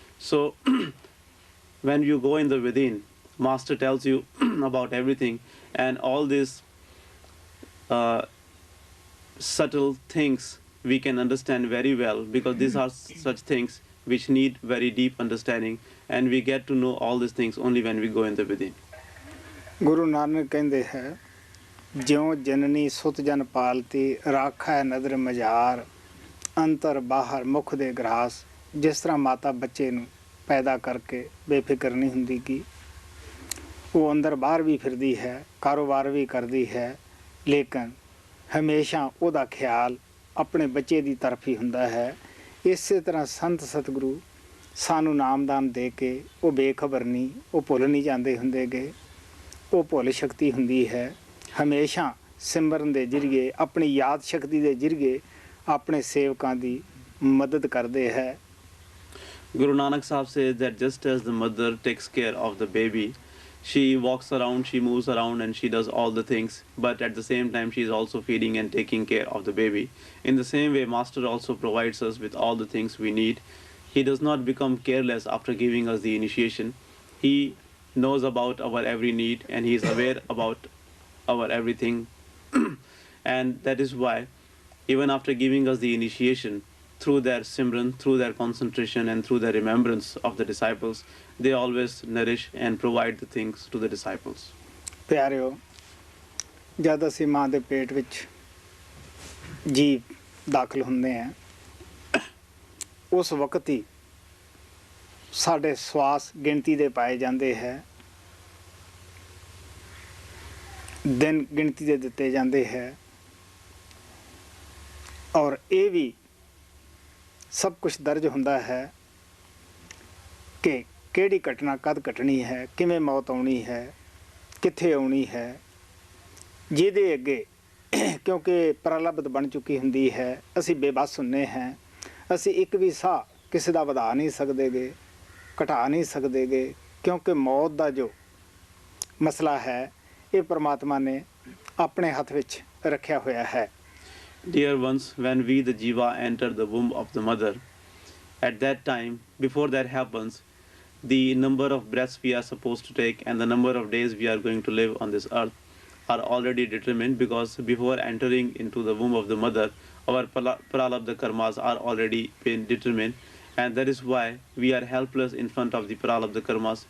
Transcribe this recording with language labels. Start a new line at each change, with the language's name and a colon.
English: So when you go in the within, Master tells you about everything, and all these subtle things we can understand very well, because these are such things which need very deep understanding, and we get to know all these things only when we go in the within.
Punjabi: Guru Nanak ਕਹਿੰਦੇ ਹੈ, ਜਿਉਂ ਜਨਨੀ ਸੁਤ ਜਨ ਪਾਲਤੀ, ਰਾਖਾ ਨਦਰ ਮਜ਼ਾਰ, ਅੰਤਰ ਬਾਹਰ ਮੁਖ ਦੇ ਗਰਾਸ। ਜਿਸ ਤਰ੍ਹਾਂ ਮਾਤਾ ਬੱਚੇ ਨੂੰ ਪੈਦਾ ਕਰਕੇ ਬੇਫਿਕਰ ਨਹੀਂ ਹੁੰਦੀ ਕਿ ਉਹ ਅੰਦਰ ਬਾਹਰ ਵੀ ਫਿਰਦੀ ਹੈ, ਕਾਰੋਬਾਰ ਵੀ ਕਰਦੀ ਹੈ, ਲੇਕਿਨ ਹਮੇਸ਼ਾ ਉਹਦਾ ਖਿਆਲ ਆਪਣੇ ਬੱਚੇ ਦੀ ਤਰਫ ਹੀ ਹੁੰਦਾ ਹੈ। ਇਸੇ ਤਰ੍ਹਾਂ ਸੰਤ ਸਤਿਗੁਰੂ ਸਾਨੂੰ ਨਾਮਦਾਨ ਦੇ ਕੇ ਉਹ ਬੇਖਬਰ ਨਹੀਂ, ਉਹ ਭੁੱਲ ਨਹੀਂ ਜਾਂਦੇ ਹੁੰਦੇ ਗੇ। ਉਹ ਭੁੱਲ ਸ਼ਕਤੀ ਹੁੰਦੀ ਹੈ, ਹਮੇਸ਼ਾ ਸਿਮਰਨ ਦੇ ਜ਼ਰੀਏ, ਆਪਣੀ ਯਾਦ ਸ਼ਕਤੀ ਦੇ ਜ਼ਰੀਏ ਆਪਣੇ ਸੇਵਕਾਂ ਦੀ ਮਦਦ ਕਰਦੇ ਹੈ।
English: Guru Nanak Sahib says that just as the mother takes care of the baby, she walks around, she moves around, and she does all the things, but at the same time she is also feeding and taking care of the baby. In the same way, Master also provides us with all the things we need. He does not become careless after giving us the initiation. He knows about our every need, and he is aware about our everything. And that is why even after giving us the initiation, through their simran, through their concentration and through their remembrance of the disciples, they always nourish and provide the things to the disciples.
Punjabi: ਪਿਆਰਿਓ, ਜਦ ਅਸੀਂ ਮਾਂ ਦੇ ਪੇਟ ਵਿੱਚ ਜੀਵ ਦਾਖਲ ਹੁੰਦੇ ਹਾਂ, ਉਸ ਵਕਤ ਹੀ ਸਾਡੇ ਸਵਾਸ ਗਿਣਤੀ ਦੇ ਪਾਏ ਜਾਂਦੇ ਹੈ, ਦਿਨ ਗਿਣਤੀ ਦੇ ਦਿੱਤੇ ਜਾਂਦੇ ਹੈ, ਔਰ ਇਹ ਵੀ ਸਭ ਕੁਝ ਦਰਜ ਹੁੰਦਾ ਹੈ ਕਿ ਕਿਹੜੀ ਘਟਨਾ ਕਦ ਘਟਣੀ ਹੈ, ਕਿਵੇਂ ਮੌਤ ਆਉਣੀ ਹੈ, ਕਿੱਥੇ ਆਉਣੀ ਹੈ। ਜਿਹਦੇ ਅੱਗੇ ਕਿਉਂਕਿ ਪ੍ਰਲਬਧ ਬਣ ਚੁੱਕੀ ਹੁੰਦੀ ਹੈ, ਅਸੀਂ ਬੇਬਸ ਹੁੰਦੇ ਹਾਂ। ਅਸੀਂ ਇੱਕ ਵੀ ਸਾਹ ਕਿਸੇ ਦਾ ਵਧਾ ਨਹੀਂ ਸਕਦੇ ਗੇ, ਘਟਾ ਨਹੀਂ ਸਕਦੇ ਗੇ, ਕਿਉਂਕਿ ਮੌਤ ਦਾ ਜੋ ਮਸਲਾ ਹੈ ਇਹ ਪਰਮਾਤਮਾ ਨੇ ਆਪਣੇ ਹੱਥ ਵਿੱਚ ਰੱਖਿਆ ਹੋਇਆ ਹੈ।
English: Dear ones, when we the jiva enter the womb of the mother, at that time, before that happens, the number of breaths we are supposed to take and the number of days we are going to live on this earth are already determined, because before entering into the womb of the mother, our pralabdha karmas are already been determined, and that is why we are helpless in front of the pralabdha karmas.